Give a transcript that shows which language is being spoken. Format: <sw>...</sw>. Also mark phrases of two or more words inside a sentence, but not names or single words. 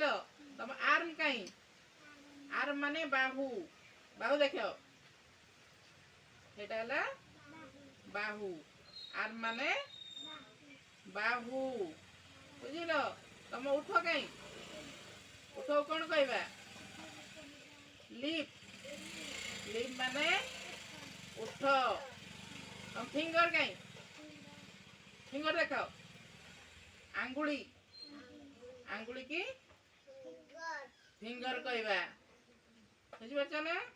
<or>ତମ ଆର୍ମ କାହିଁ? ଆର୍ମ ମାନେ ବାହୁ। ବାହୁ ଦେଖ, ସେଟା ହେଲା ବାହୁ। ଆର୍ମ ମାନେ ବାହୁ, ବୁଝିଲ? ତମ ଉଠ କାହିଁ? ଉଠକୁ କ'ଣ କହିବା? ଲିପ୍। ଲିପ୍ ମାନେ ଉଠ। ଫିଙ୍ଗର କାହିଁ? ଫିଙ୍ଗର ଦେଖାଅ। ଆଙ୍ଗୁଳି। ଆଙ୍ଗୁଳି କି ଫିଙ୍ଗର କହିବା, ବୁଝିପାରୁଛ ନା?</or>